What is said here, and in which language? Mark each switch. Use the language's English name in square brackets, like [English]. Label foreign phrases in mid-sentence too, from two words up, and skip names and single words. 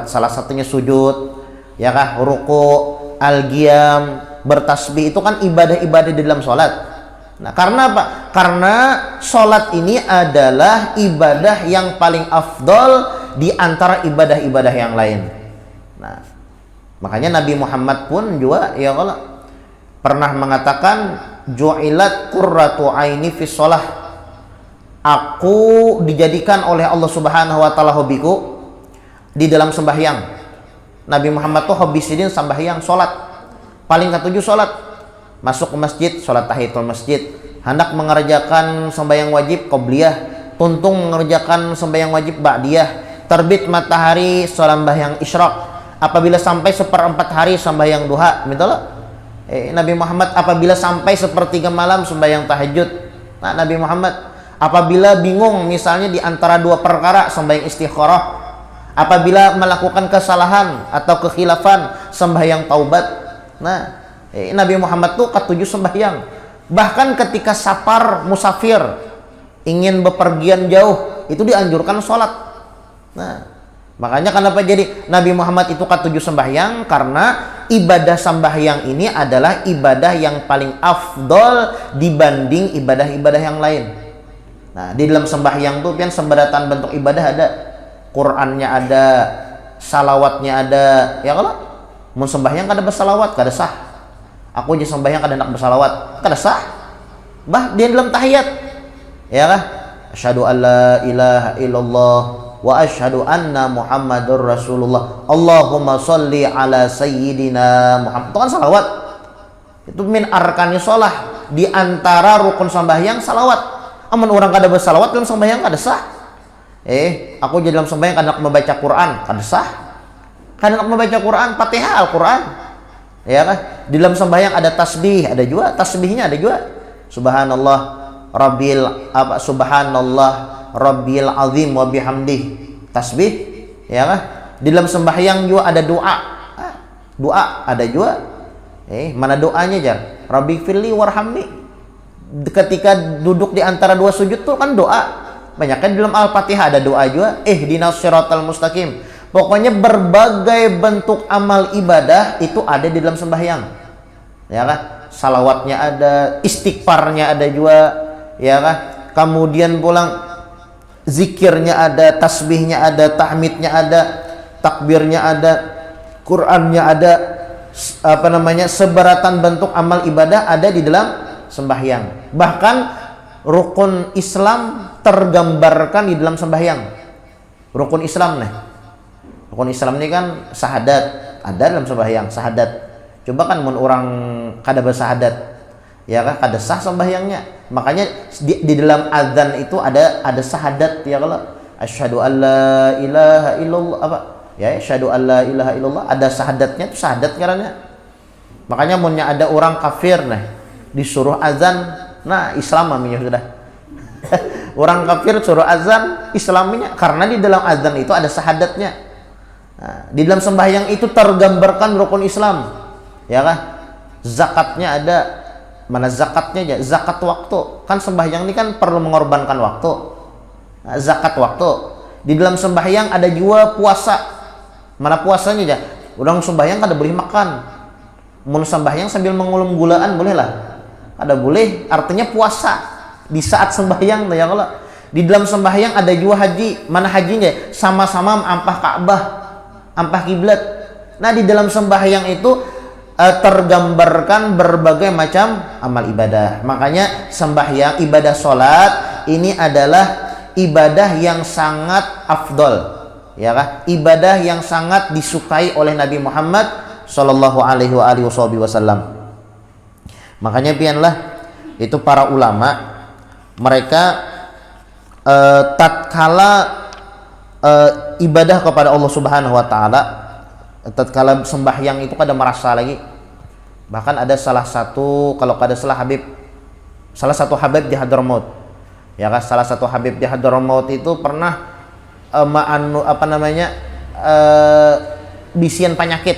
[Indonesian] Salah satunya sujud, ya kah, ruku, al-qiyam, bertasbih, itu kan ibadah-ibadah di dalam sholat. Nah, karena apa? Karena sholat ini adalah ibadah yang paling afdol di antara ibadah-ibadah yang lain. Nah, makanya Nabi Muhammad pun juga, [Arabic] يا الله, [Indonesian] pernah mengatakan [Arabic] جعلت قرة عيني في الصلاة, [Indonesian] aku dijadikan oleh Allah [Arabic] سبحانه وتعالى [Indonesian] hobiku di dalam sembahyang. [Banjar] Nabi Muhammad tuh hobi sidin sembahyang, sholat, paling ketujuh sholat. [Indonesian] Masuk ke masjid, sholat tahiyatul masjid, hendak mengerjakan sembahyang wajib qobliyah, tuntung mengerjakan sembahyang wajib ba'diyah, terbit matahari sembahyang isyraq, apabila sampai 1/4 hari sembahyang duha, mintalah. Nabi Muhammad apabila sampai 1/3 malam sembahyang tahajud. Nah, Nabi Muhammad apabila bingung misalnya di antara 2 perkara sembahyang istikharah, apabila melakukan kesalahan atau kekhilafan sembahyang taubat. [Banjar] Nah, Nabi Muhammad tuh ketujuh sembahyang. [Indonesian] Bahkan ketika safar musafir, ingin bepergian jauh, itu dianjurkan sholat. Nah, makanya kenapa jadi Nabi Muhammad itu ketujuh sembahyang, karena ibadah sembahyang ini adalah ibadah yang paling afdol dibanding ibadah-ibadah yang lain. [Banjar] Nah, di dalam sembahyang tuh kan seberatan bentuk ibadah ada, Qur'annya ada, salawatnya ada, ya kalau mau sembahyang kada bersalawat kada sah. Aku aja sembahyang kada nak bersalawat kada sah. Bah dia dalam tahiyat, ya kah? [Arabic] أشهد أن لا إله إلا الله وأشهد أن محمدا رسول الله. اللهم صل على سيدنا محمد. [Indonesian] Itu kan salawat. Itu [Arabic] من أركان الصلاة, [Indonesian] di antara rukun sembahyang salawat. [Banjar] Amun orang kada bersalawat dalam sembahyang kada sah. Aku jadi dalam sembahyang kadang membaca Quran, kada sah. Kadang membaca Quran, Fatihah Al-Quran. [Indonesian] Ya kan? Di dalam sembahyang ada tasbih, ada juga tasbihnya ada juga. [Arabic] سبحان ربي العظيم وبحمده. [Indonesian] Tasbih, ya kan? Di dalam sembahyang juga ada doa. [Banjar] Doa ada juga. Mana doanya jar? [Arabic] رب اغفر لي وارحمني. [Indonesian] Ketika duduk di antara dua sujud tuh kan doa. Banyak kan di dalam Al-Fatihah ada doa juga. [Arabic] اهدنا الصراط المستقيم. [Indonesian] Pokoknya berbagai bentuk amal ibadah itu ada di dalam sembahyang. Ya kan? Salawatnya ada, istighfarnya ada juga, ya kan? Kemudian pulang zikirnya ada, tasbihnya ada, tahmidnya ada, takbirnya ada, Qur'annya ada, seberatan bentuk amal ibadah ada di dalam sembahyang. Bahkan rukun Islam tergambarkan di dalam sembahyang. Rukun Islam nih. Rukun Islam ini kan syahadat, ada dalam sembahyang syahadat. [Banjar] Coba kan mun orang kada bersahadat, ya kan kada sah sembahyangnya. [Indonesian] Makanya di dalam azan itu ada syahadat, ya kalau [Arabic] أشهد أن لا إله إلا الله أشهد أن لا إله إلا الله, [Banjar] ada syahadatnya, itu syahadat ngarannya. Makanya munnya ada orang kafir nih disuruh azan, nah Islam namanya sudah. Orang kafir suruh azan, Islaminya karena di dalam azan itu ada syahadatnya. [Indonesian] Nah, di dalam sembahyang itu tergambarkan rukun Islam, ya kan? [Banjar] Zakatnya ada, mana zakatnya aja? [Indonesian] Zakat waktu, kan sembahyang ini kan perlu mengorbankan waktu. Nah, zakat waktu. Di dalam sembahyang ada juga puasa, mana puasanya aja? [Banjar] Orang sembahyang kada boleh makan. Mun sembahyang sambil mengulum gulaan boleh lah? Kada boleh, artinya puasa di saat sembahyang, ya kalau. [Indonesian] Di dalam sembahyang ada juga haji, mana hajinya? [Banjar] Sama-sama ampah Ka'bah, ampah kiblat. Nah, di dalam sembahyang itu tergambarkan berbagai macam amal ibadah. [Indonesian] Makanya sembahyang, ibadah sholat ini adalah ibadah yang sangat afdol, ya kan? Ibadah yang sangat disukai oleh Nabi Muhammad [Arabic] صلى الله عليه وسلم. [Banjar] Makanya pianlah itu para ulama mereka tatkala ibadah kepada Allah [Arabic] سبحانه وتعالى, [Banjar] tatkala sembahyang itu kada merasa lagi. [Indonesian] Bahkan ada salah satu, kalau kada salah salah satu Habib di Hadramaut. [Banjar] Ya kan, salah satu Habib di Hadramaut itu pernah bisian penyakit.